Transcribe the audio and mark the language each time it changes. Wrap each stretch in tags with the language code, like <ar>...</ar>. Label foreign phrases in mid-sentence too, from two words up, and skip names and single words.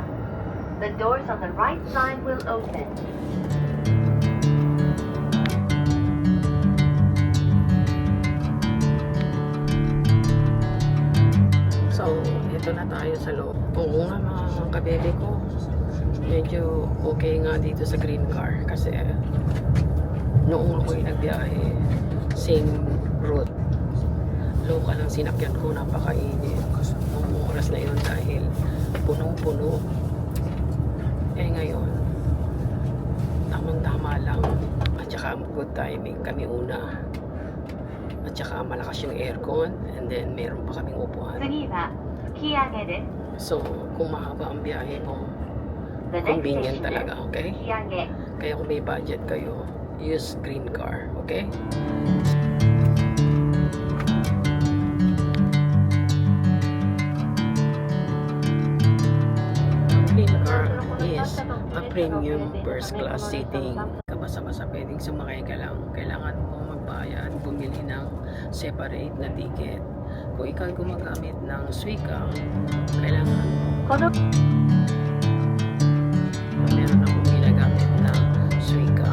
<en>The doors on the right side will open. So,</en> <tl>ito na tayo sa loob. Oo nga mga kabebe ko. Medyo okay nga dito sa green car kasi noong ako'y nagbiyahe,</tl> <en>same route.</en> <tl>Local ang sinakyan ko, napakainit. Noong oras na yun dahil punong-puno. Eh ngayon, tamang-tama lang. At saka</tl> <en>good timing</en> <tl>kami una. At saka malakas yung aircon and then meron pa kaming upuan.</tl> <ja>次は吹上です。</ja> <tl>So, kung mahaba ang biyahe mo,</tl> <en>The next convenient station</en> <tl>talaga,</tl> <en>is okay?</en> <ja>吹上。</ja> <tl>Kaya kung may budget kayo,</tl> <en>use green car, okay? Green car is a premium first class seating.</en> <tl>Basta-basta pwedeng sumakay ka lang. Kailangan mo magbayad, bumili ng separate na ticket. Kung ikaw gumagamit ng Suica, kailangan</tl> <ja>この</ja> <tl>meron akong ginagamit na Suica.</tl>